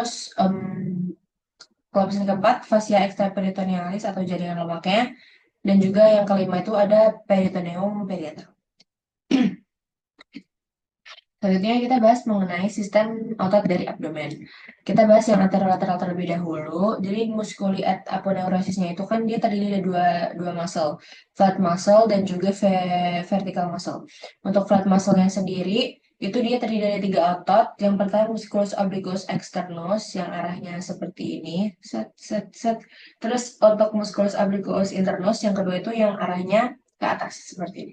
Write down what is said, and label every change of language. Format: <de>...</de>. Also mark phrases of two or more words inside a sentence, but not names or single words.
<id>Uh, terus Lapisan keempat,</id> <la>fascia extraperitonealis</la> <id>atau jaringan lemaknya. Dan juga yang kelima itu ada</id> <la>peritoneum periater.</la> <id>Selanjutnya kita bahas mengenai sistem otot dari abdomen. Kita bahas yang anterolateral terlebih dahulu. Jadi</id> <la>musculi et aponeurosisnya</la> <id>itu kan dia terdiri dari dua muscle,</id> <en>flat muscle</en> <id>dan juga</id> <en>vertical muscle.</en> <id>Untuk</id> <en>flat muscle-nya</en> <id>sendiri itu dia terdiri dari tiga otot. Yang pertama</id> <la>musculus obliquus externus</la> <id>yang arahnya seperti ini, set set set. Terus untuk</id> <la>musculus obliquus internus</la> <id>yang kedua itu yang arahnya ke atas seperti ini.</id>